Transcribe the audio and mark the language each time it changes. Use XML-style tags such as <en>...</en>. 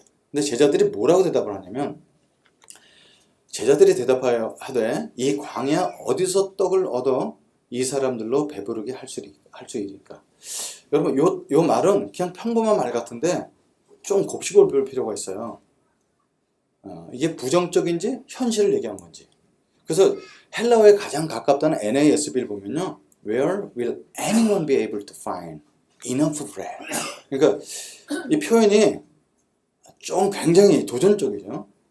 <ko>근데 제자들이 뭐라고 대답을 하냐면 제자들이 대답하되 이 광야 어디서 떡을 얻어 이 사람들로 배부르게 할 수 있을까? 여러분 요 말은 그냥 평범한 말 같은데 좀 곱씹어 볼 필요가 있어요. 이게 부정적인지 현실을 얘기한 건지. 그래서 헬라어에 가장 가깝다는 NASB를 보면요.</ko> <en>Where will anyone be able to find enough bread?</en> <ko>그러니까 이 표현이 좀 굉장히 도전적이죠.</ko>